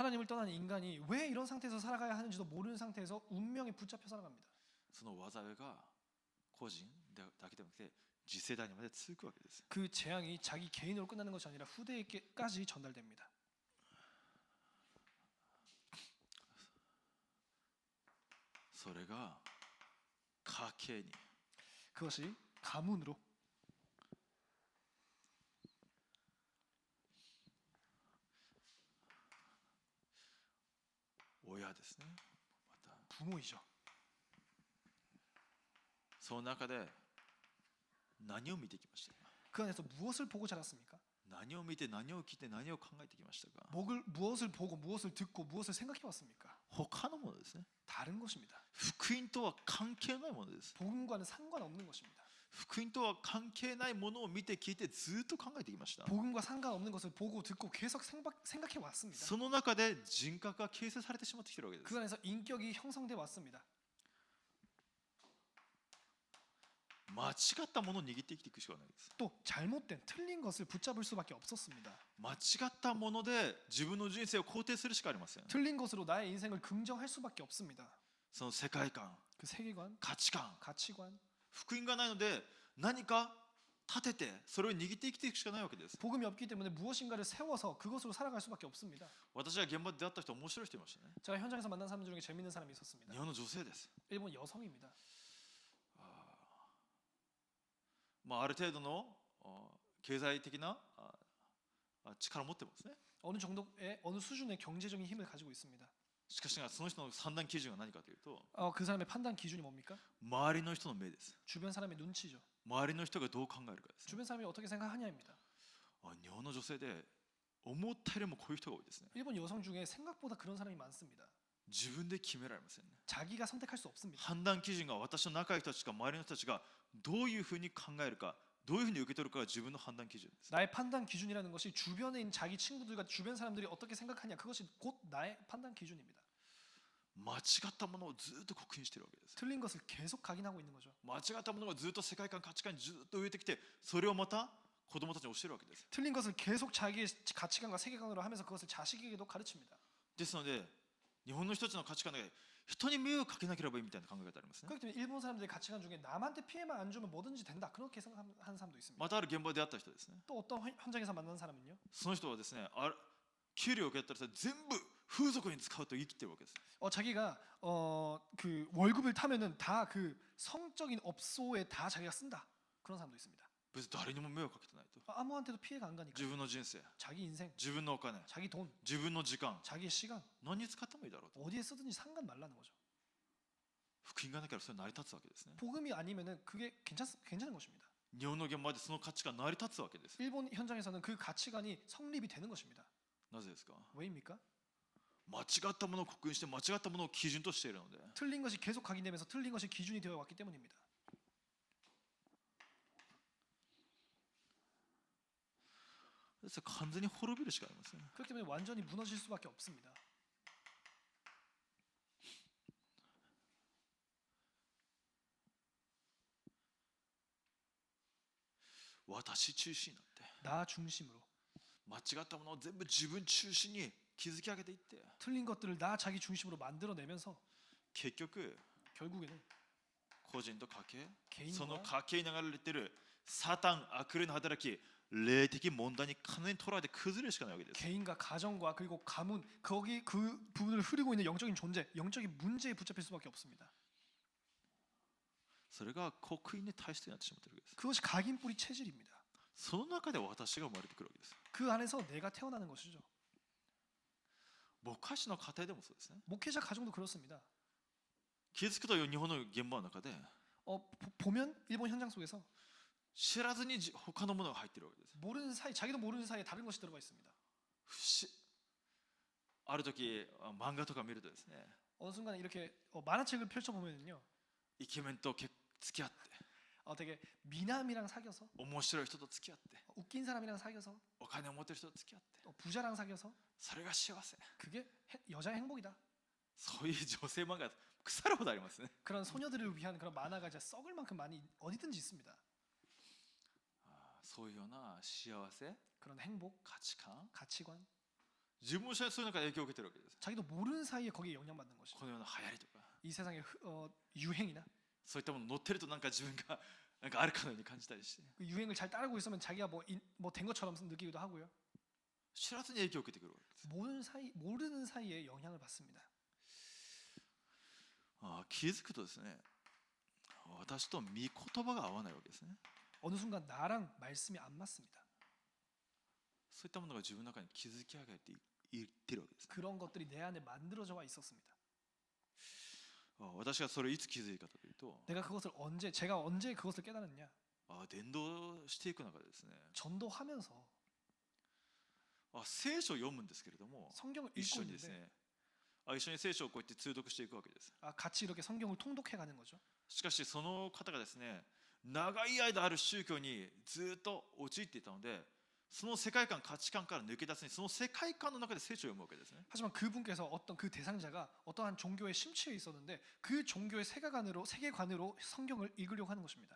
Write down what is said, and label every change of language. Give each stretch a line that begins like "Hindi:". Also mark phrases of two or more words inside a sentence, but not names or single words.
Korean: 하나님을 떠난 인간이 왜 이런 상태에서 살아가야 하는지도 모르는 상태에서 운명에 붙잡혀 살아갑니다.
Japanese: その災いが個人だけではなくて次世代にまで続くわけです。
Korean: 그 재앙이 자기 개인으로 끝나는 것이 아니라 후대에게까지 전달됩니다.
Japanese: それが家計に
Korean: 그것이 가문으로
Japanese: 親ですね。また
Korean: 부모이죠.
Japanese: その中で何を見てきましたか。
Korean: 그 안에서 무엇을 보고 자랐습니까?
Japanese: 何を見て何を聞いて何を考えてきましたか。
Korean: 무엇을 보고 무엇을 듣고 무엇을 생각해 왔습니까?
Japanese: 他のものですね。
Korean: 다른 것입니다.
Japanese: 福音とは関係ないものです。
Korean: 복음과는 상관없는 것입니다.
Japanese: 福音とは関係ないものを見て聞いてずっと考えてきました。
Korean: 복음과 상관없는 것을 보고 듣고 계속 생각해 왔습니다.
Japanese: その中で人格が形成されてしまってきているわけです。
Korean: 그 안에서 인격이 형성돼 왔습니다.
Japanese: 間違ったものを握って生きていくしかないです。
Korean: 또 잘못된 틀린 것을 붙잡을 수밖에 없었습니다.
Japanese: 間違ったもので自分の人生を肯定するしかありません。
Korean: 틀린 것으로 나의 인생을 긍정할 수밖에 없습니다.
Japanese: その世界観、
Korean: 그 세계관,
Japanese: 価値観、
Korean: 가치관,
Japanese: 福音がないので何か立ててそれを握って生きていくしかないわけです。
Korean: 복음이 없기 때문에 무엇인가를 세워서 그것으로 살아갈 수밖에 없습니다.
Japanese: 私が現場で出会った人面白い人いましたね。
Korean: 제가 현장에서 만난 사람 중에 재밌는 사람이 있었습니다.
Japanese: 日本の女性です。
Korean: 일본 여성입니다.
Japanese: ある程度の経済的な力を持ってますね。
Korean: 어느 정도의 어느 수준의 경제적인 힘을 가지고 있습니다.
Japanese: しかしながらその人の判断基準は何かというと、
Korean: 그 사람의 판단 기준이 뭡니까?
Japanese: 周りの人の目です。
Korean: 주변 사람의 눈치죠.
Japanese: 周りの人がどう考えるかですね。
Korean: 주변 사람이 어떻게 생각하냐입니다.
Japanese: 日本の女性で思ったよりもこういう人が多いですね。
Korean: 일본 여성 중에 생각보다 그런 사람이 많습니다.
Japanese: 自分で決められませんね。
Korean: 자기가 선택할 수 없습니다.
Japanese: 判断基準が私の仲いい人たちか周りの人たちがどういうふうに考えるか、どういうふうに受け取るかが自分の判断基準です。
Korean: 나의 판단 기준이라는 것이 주변에 있는 자기 친구들과 주변 사람들이 어떻게 생각하냐, 그것이 곧 나의 판단 기준입니다.
Japanese: 間違ったものをずっと刻印しているわけです。
Korean: 틀린 것을 계속 각인하고 있는 거죠.
Japanese: 間違ったものがずっと世界観価値観にずっと植えてきて、それをまた子供たちに教えるわけです。
Korean: 틀린 것을 계속 자기의 가치관과 세계관으로 하면서 그것을 자식에게도 가르칩니다.
Japanese: ですので日本の人たちの価値観で人に迷惑かけなければいいみたいな考え方ありますね。
Korean: 그렇기 때문에 일본 사람들의 가치관 중에 남한테 피해만 안 주면 뭐든지 된다, 그렇게 생각하는 사람도 있습니다.
Japanese: またある現場で出会った人ですね。
Korean: 또 어떤 현장에서 만난 사람은요,
Japanese: その人はですね、給料を受け取ったら全部風俗に使うと言い切ってるわけです。
Korean: 자기가 그 월급을 타면은 다 그 성적인 업소에 다 자기가 쓴다, 그런 사람도 있습니다.
Japanese: 別に誰にも迷惑かけてないと。
Korean: 아무한테도 피해가 안 가니까
Japanese: 自分の人生、
Korean: 자기 인생,
Japanese: 自分のお金、
Korean: 자기 돈,
Japanese: 自分の時間、
Korean: 자기의 시간
Japanese: 何に使ってもいいだろうと。
Korean: 어디에 쓰든지 상관 말라는 거죠.
Japanese: 福音がなければそれ成り立つわけですね。
Korean: 복음이 아니면은 그게 괜찮은 것입니다.
Japanese: 日本の現場でその価値観成り立つわけです。
Korean: 일본 현장에서는 그 가치관이 성립이 되는 것입니다.
Japanese: なぜですか。
Korean: 왜입니까?
Japanese: 間違ったものを刻印して間違ったものを基準としているので。
Korean: 틀린 것이 계속 각인되면서 틀린 것이 기준이 되어 왔기 때문입니다.
Japanese: ですから完全に滅びるしかありません。
Korean: 그렇기 때문에 완전히 무너질 수밖에 없습니다.
Japanese: 私中心になって
Korean: 나 중심으로
Japanese: 間違ったものを全部自分中心に築き上げていって、
Korean: 틀린 것들을 나 자기 중심으로 만들어내면서
Japanese: 結局
Korean: 결국에는
Japanese: 個人と家計、
Korean: 개인과
Japanese: その家計に流れているサタン悪霊の働き、霊的問題に完全に捉えて崩れるしかないわけです。
Korean: 개인과 가정과 그리고 가문, 거기 그 부분을 흐르고 있는 영적인 존재, 영적인 문제에 붙잡힐 수밖에 없습니다.
Japanese: それが刻印に対してなってしまっているわけです。
Korean: 그것이 각인뿌리 체질입니다.
Japanese: その中で私が生まれてくるわけです。
Korean: 그 안에서 내가 태어나는 것이죠.
Japanese: 牧師の家庭でもそうですね。
Korean: 목회자 가정도 그렇습니다.
Japanese: 気づくと日本の現場の中で
Korean: 보면 일본 현장 속에서
Japanese: 知らずに他のものが入っているわけです。
Korean: 모르는 사이, 자기도 모르는 사이에 다른 것이 들어가 있습니다.
Japanese: ある時漫画とか見るとですね、
Korean: 어느 순간 이렇게 만화책을 펼쳐보면요,
Japanese: イケメンと付き合って、
Korean: 되게 미남이랑 사귀어서,
Japanese: 面白い人と付き合って、
Korean: 웃긴 사람이랑 사귀어서,
Japanese: お金を持ってる人と付き合って、
Korean: 부자랑 사귀어서,
Japanese: それが幸せ。
Korean: 그게 여자의 행복이다.
Japanese: そういう女性漫画腐るほどありますね。
Korean: 그런 소녀들을 위한 그런 만화가 이제 썩을 만큼 많이 어디든지 있습니다.
Japanese: そういうような幸せ、
Korean: 그런 행복,
Japanese: 価値観、
Korean: 가치관,
Japanese: 自分もそういう中で影響を受けてるわけです。
Korean: 자기도 모르는 사이에 거기에 영향받는 것이죠.
Japanese: このような流行りとか、
Korean: 이 세상의 유행이나
Japanese: そういったもの乗ってるとなんか自分がなんかあるかのように感じたりして、
Korean: 그 유행을 잘 따르고 있으면 자기가 뭐 된 것처럼 느끼기도 하고요.
Japanese: 知らずに影響を受けてくるわけです。
Korean: 모르는 사이에 영향을 받습니다.
Japanese: 気づくとですね、私と御言葉が合わないわけですね。
Korean: 어느 순간 나랑 말씀이 안 맞습니다.
Japanese: そういったものが自分の中に築き上げていってるわけです。
Korean: 그런 것들이 내 안에 만들어져 와 있었습니다.
Japanese: 私がそれをいつ気づいたかというと、
Korean: 제가 언제 그것을 깨달았냐?
Japanese: 伝道していく中でですね、
Korean: 전도하면서
Japanese: 聖書を読むんですけれども、
Korean: 성경을
Japanese: 一
Korean: 읽고
Japanese: 緒にです
Korean: 있는데
Japanese: ね、一緒に聖書をこうやって通読していくわけです。
Korean: 같이 이렇게 성경을 통독해 가는 거죠.
Japanese: しかしその方がですね、長い間ある宗教にずっと陥っていたので、その世界観価値観から抜け出すにその世界観の中で聖書を読むわけですね。
Korean: 하지만 그분께서 어떤 그 대상자가 어떠한 종교에 심취해 있었는데 그 종교의 세계관으로 성경을 읽으려고 하는 것입니다.